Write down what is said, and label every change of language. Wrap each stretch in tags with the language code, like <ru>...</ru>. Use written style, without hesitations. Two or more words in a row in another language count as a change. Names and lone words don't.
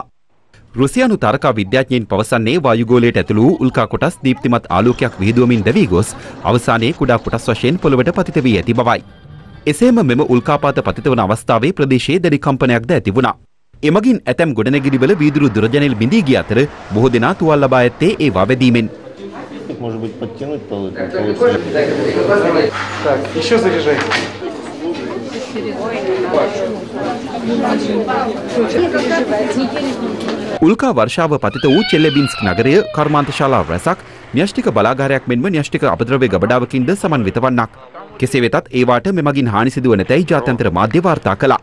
<si>රුසියානු තාරකා විද්‍යාඥයින් පවසන්නේ වායුගෝලයට ඇතුළු වූ උල්කා කොටස් දීප්තිමත් ආලෝකයක් විහිදුවමින් දැවී ගොස් අවසානයේ කුඩා කොටස් වශයෙන් පොළවට පතිත වී ඇති බවයි. එසේම මෙම උල්කාපාත පතිත වන අවස්ථාවේ ප්‍රදේශයේ දැඩි කම්පනයක්ද ඇති වුණා. එමගින් ඇතැම් ගොඩනැගිලිවල වීදුරු දුරජනෙල් බිඳී ගිය අතර බොහෝ දෙනා තුවාල ලබා ඇත්තේ ඒවා වැදීමෙන්.</si> <ru>Может быть, подтянуть получится. Так, еще заряжай.</ru> <si>උල්කා වර්ෂාව පතිත වූ චෙල්ලෙබින්ස්ක් නගරය කර්මාන්ත ශාලා රැසක් න්‍යෂ්ටික බලාගාරයක් මෙන්ම න්‍යෂ්ටික අපද්‍රව්‍ය ගබඩාවකින්ද සමන්විත වන්නක්. කෙසේ වෙතත් ඒවාට මෙමගින් හානි සිදුව නැතැයි ජාත්‍යන්තර මාධ්‍ය වාර්තා කළා.</si>